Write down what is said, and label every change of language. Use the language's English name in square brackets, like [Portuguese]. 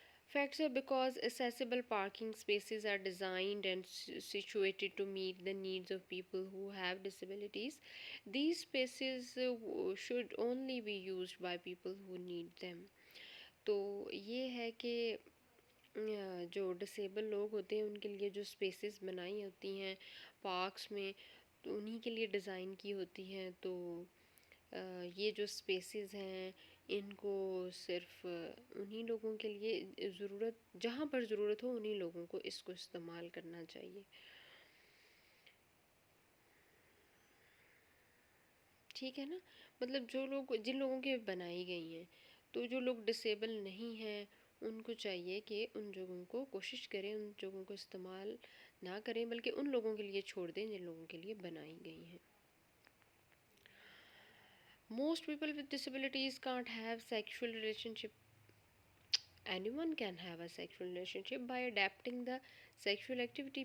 [English] Facts are because accessible parking spaces are designed and situated to meet the needs of people who have disabilities. These spaces should only be used by people who need them. [Urdu] تو یہ ہے کہ جو disable لوگ ہوتے ہیں ان کے لیے جو اسپیسیز بنائی ہوتی ہیں پارکس میں، تو انہی کے لیے ڈیزائن کی ہوتی ہیں. تو یہ جو اسپیسیز ہیں ان کو صرف انہی لوگوں کے لیے جہاں پر ضرورت ہو انہی لوگوں کو اس کو استعمال کرنا چاہیے. ٹھیک ہے نا، مطلب جن لوگوں کے بنائی گئی ہیں، تو جو لوگ ڈسیبل نہیں ہیں ان کو چاہیے کہ ان جگہوں کو کوشش کریں، ان جگہوں کو استعمال نہ کریں، بلکہ ان لوگوں کے لیے چھوڑ دیں جن لوگوں کے لیے بنائی گئی ہیں. [English] Most people with disabilities can't have sexual relationship. Anyone can have a sexual relationship by adapting the sexual activity.